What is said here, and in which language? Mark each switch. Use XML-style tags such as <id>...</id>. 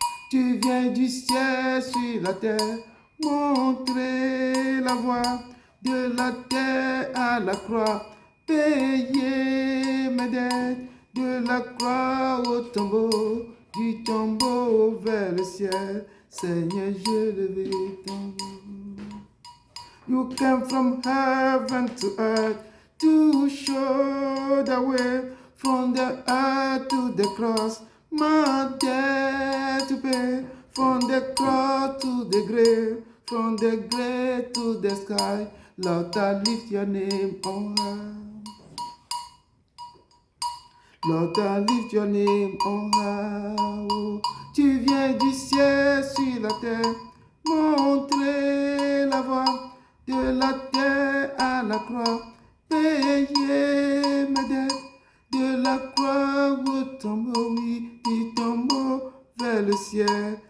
<fr>Tu viens du ciel sur la terre, montrer la voie de la terre à la croix, payer mes dettes, de la croix au tombeau, du tombeau vers le ciel. Seigneur, je lève ton nom.</fr> <en>You came from heaven to earth to show the way, from the earth to the cross, my debt to pay, from the cross to the grave, from the grave to the sky. Lord, I lift your name on high. Lord, I lift your name on high.</en> <fr>Oh, tu viens du ciel sur la terre, montrer la voie de la terre à la croix, payer mes dettes, de la croix au tombeau, oui, du tombeau vers le ciel.</fr>